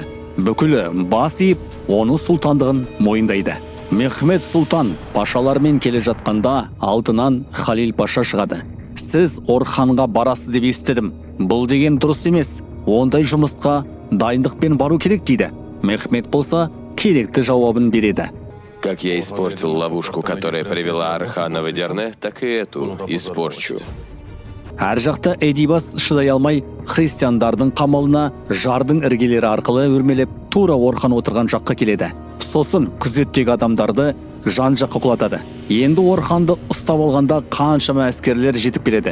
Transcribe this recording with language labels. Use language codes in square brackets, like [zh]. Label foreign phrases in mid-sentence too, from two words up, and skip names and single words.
[kk] Бүкілі бас иіп оның сұлтандығын мойындайды. Мехмет сұлтан пашалармен келе жатқанда алдынан Халил паша шығады. Сіз Орханға барасы деп естідім. Бұл деген дұрыс емес. Ондай жұмысқа дайындықпен бару керек дейді. Мехмет болса керекті жауабын береді. [ru] Как я испортил ловушку, которая привела Орхана в Эдирне, так и эту испорчу. [kk] Әр жақта Эдибас шыдай алмай христиандардың қамалына жардың іргелері арқылы өрмелеп тура Орхан отырған жаққа келеді. Сосын күзеттегі адамдарды жан жаққа құлатады. Енді Орханды ұстап алғанда қаншама әскерлер жетіп келеді.